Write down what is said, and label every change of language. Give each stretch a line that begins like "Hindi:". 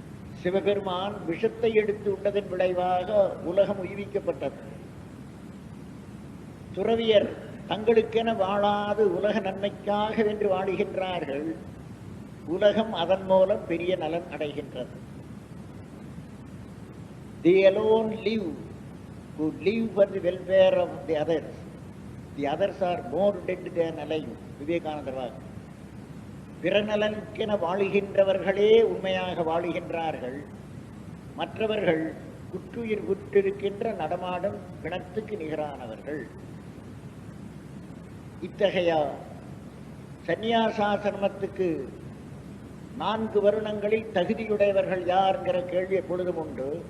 Tamil: சிவபெருமான் விஷத்தை எடுத்து உண்டதன் விளைவாக உலகம் உய்விக்கப்பட்டது. துறவியர் தங்களுக்கென வாழாது உலக நன்மைக்காக வென்று வாழுகின்றார்கள். உலகம் அதன் மூலம் பெரிய நலன் அடைகின்றது.
English: They alone live who live for the welfare of the others. The others are more dead than alive.
Tamil: விவேகானந்தர் வாக்கு. பிற நலனுக்கென வாழுகின்றவர்களே உண்மையாக வாழுகின்றார்கள். மற்றவர்கள் குற்றுயிர் குற்றிருக்கின்ற நடமாடும் பிணத்துக்கு நிகரானவர்கள். இத்தகைய சந்நியாசாசிரமத்துக்கு 4 வருணங்களில் தகுதியுடையவர்கள் யார் என்கிற கேள்வி எப்பொழுதும் உண்டு.